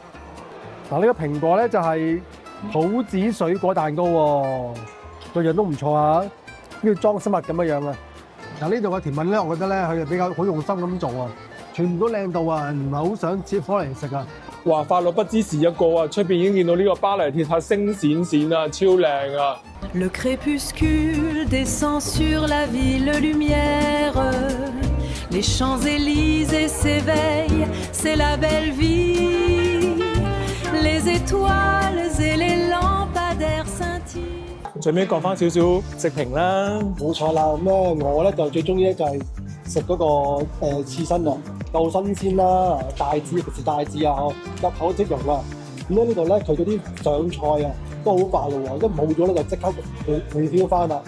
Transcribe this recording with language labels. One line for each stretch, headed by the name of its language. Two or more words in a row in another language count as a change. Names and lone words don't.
Cantonese: 嗱，呢個蘋果咧就係普子水果蛋糕喎，個樣都唔錯啊！呢個裝飾物咁樣啊。嗱，呢度嘅甜品咧，我覺得咧佢係比較好用心咁做啊，全部都靚到啊，唔係好想切開嚟食啊！哇！快樂不知時一個啊，出邊已經見到呢個巴黎鐵塔星閃閃啊，超靚啊！
French: Le crépuscule descend sur la ville lumière, les Champs-Élysées s'éveillent, c'est la belle vie, les étoiles et les lampadaires scintillent。
Cantonese: 最尾講翻少少食評啦，冇錯啦，咁咧我咧就最中意咧就係食嗰個刺身啊，夠新鮮啦，大致食大致啊，入口即溶啊。咁咧呢度咧佢嗰啲上菜啊都好快嘅喎，一冇咗咧就即刻refill翻啦。